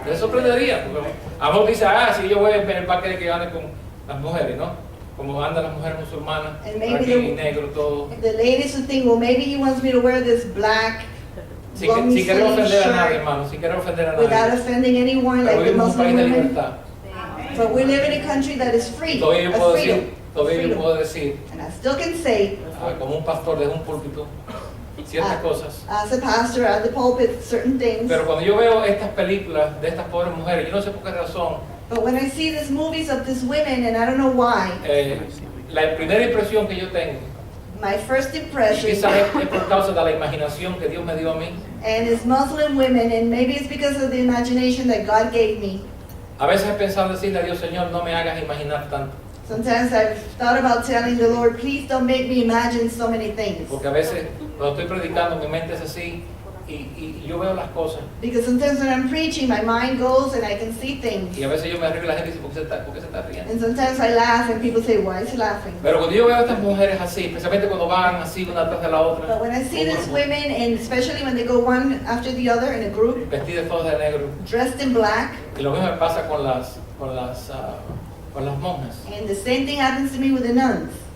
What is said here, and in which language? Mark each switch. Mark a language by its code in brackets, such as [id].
[es] Te sorprendería, porque a lo mejor dice, si yo voy a ver el paquete que ande con las mujeres, ¿no? Como andan las mujeres musulmanas, [en] And maybe [es] aquí [en] the- [es] negro todo. [en] The ladies would think, well, maybe he wants me to wear this black long [es] querer ofender [en] sleeve [es] a nadie, [en] shirt, [es] hermano, sin querer ofender a [en] without [es] nadie. [en] offending anyone [es] Pero [en] like the [es] vivimos en un país de [en] women. [es] libertad. [en] But we live in a country that is free, [es] Todavía yo [en] of [es] puedo [en] freedom. [es] decir, todavía yo [en] freedom. [es] puedo decir, [en] And I still can say, [es] como un pastor desde un púlpito, ciertas cosas. [en] as a pastor at the pulpit, certain things. [es] Pero cuando yo veo estas películas de estas pobres mujeres, yo no sé por qué razón, [en] But when I see these movies of these women, and I don't know why, [es] la primera impresión que yo tengo, [en] my first [es] y [en] impression, [es] quizás es por causa de la imaginación que Dios me dio a mí, [en] and it's Muslim women, and maybe it's because of the imagination that God gave me. [es] a veces he pensado decirle a Dios, Señor, no me hagas imaginar tanto, [en] Sometimes I've thought about telling the Lord, please don't make me imagine so many things. [es] porque a veces cuando estoy predicando mi mente es así y yo veo las cosas [en] Because sometimes when I'm preaching, my mind goes and I can see things. [es] y a veces yo me río y la gente dice, por qué se está riendo? [en] And sometimes I laugh and people say, why is he laughing? [es] Pero cuando yo veo a estas mujeres así, especialmente cuando van así una tras de la otra, [en] But when I see these women, and especially when they go one after the other in a group, [es] vestidas todas de negro, [en] dressed in black, [es] y lo mismo me pasa con las monjas. [en] and the same thing happens to me with the nuns.